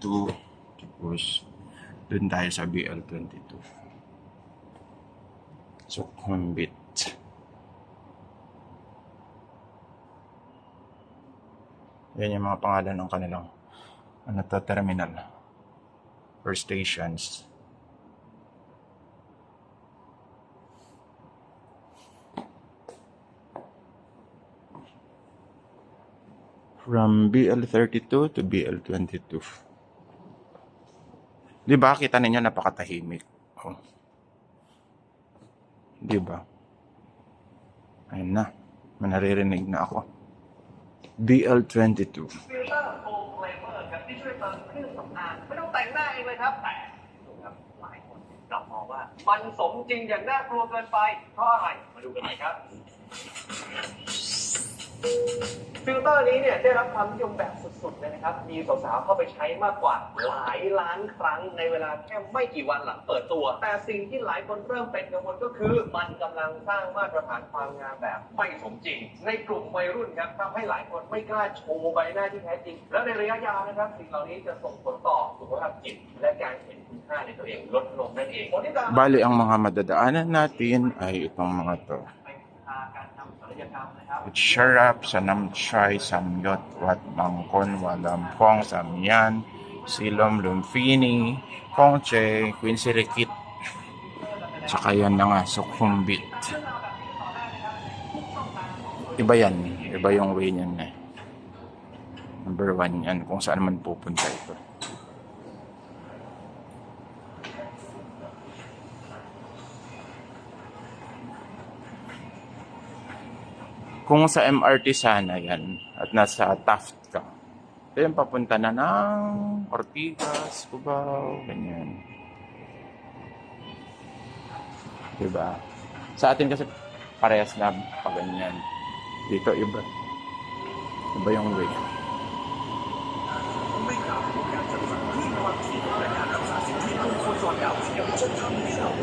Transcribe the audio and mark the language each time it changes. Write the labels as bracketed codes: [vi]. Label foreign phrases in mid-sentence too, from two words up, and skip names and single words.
[tl] Tapos, dun tayo sa BL22. Sukhumvit. Yan yung mga pangalan ng kanilang [en] terminal or stations. From BL32 to BL22. [tl] Di ba? Kita ninyo napakatahimik. Oh. Di ba? Ayun na. Manaririnig na ako. BL22. [th] ไม่ต้องแต่งหน้าเองเลยครับแต่หลายคนกลับมองว่ามันสมจริงอย่างน่ากลัวเกินไปเพราะอะไรมาดูกันหน่อยครับฟิลเตอร์นี้เนี่ยได้รับความนิยมแบบสุดๆเลยนะครับครับ มีสาวๆเข้าไปใช้มากกว่าหลายล้านครั้งในเวลาแค่ไม่กี่วันหลังเปิดตัว แต่สิ่งที่หลายคนเริ่มเป็นกังวลก็คือมันกำลังสร้างมาตรฐานความงามแบบไม่สมจริง ในกลุ่มวัยรุ่นครับทำให้หลายคนไม่กล้าโชว์ใบหน้าที่แท้จริง และในระยะยาวนะครับสิ่งเหล่านี้จะส่งผลต่อสุขภาพจิตและการเห็นคุณค่าในตัวเองลดลงนั่นเองคนที่ตาม [tl] Bali, ang mga madadaanan natin ay itong mga to. [th] การทำศัลยกรรมนะครับ [tl] Syarap, Sanam Chai, Samyot, Wat Mangkon, Walampong, Samyan, Silom, Lumfini, Kongche, Queen Sirikit, tsaka yan na nga, Sukhumvit. Iba yan, iba yung way niyan eh. Number 1 yan, kung saan man pupunta ito. Kung sa MRT sana yan at nasa Taft ka, ayun papunta na ng Ortigas, Cubao, ganyan. Diba? Sa atin kasi parehas na pa ganyan. Dito iba. Iba yung way. [th] ไม่กล่าวถึงการจัดสรรที่ความถี่และการรักษาสิทธิมงคลส่วนเก่าที่จะทำให้เรา